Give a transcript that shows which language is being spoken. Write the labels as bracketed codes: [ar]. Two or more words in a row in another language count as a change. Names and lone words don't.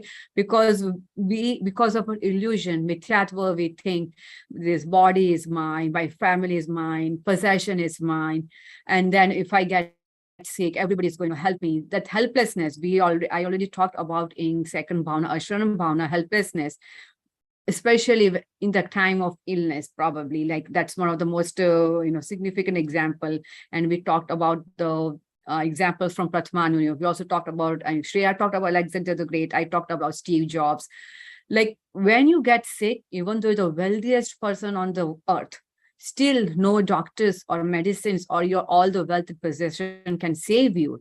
[en] Because of an illusion, mithyatva, we think this body is mine, my family is mine, possession is mine. And then if I get sick, everybody is going to help me. That helplessness, I already talked about in 2nd bhavana, [sa] Ashranam bhavana, [en] helplessness. Especially in the time of illness, probably, like that's one of the most significant example. And we talked about the examples from Pratmanu. We also talked about, and Shreya talked about Alexander the Great. I talked about Steve Jobs. Like when you get sick, even though you're the wealthiest person on the earth, still no doctors or medicines or all the wealth and possession can save you.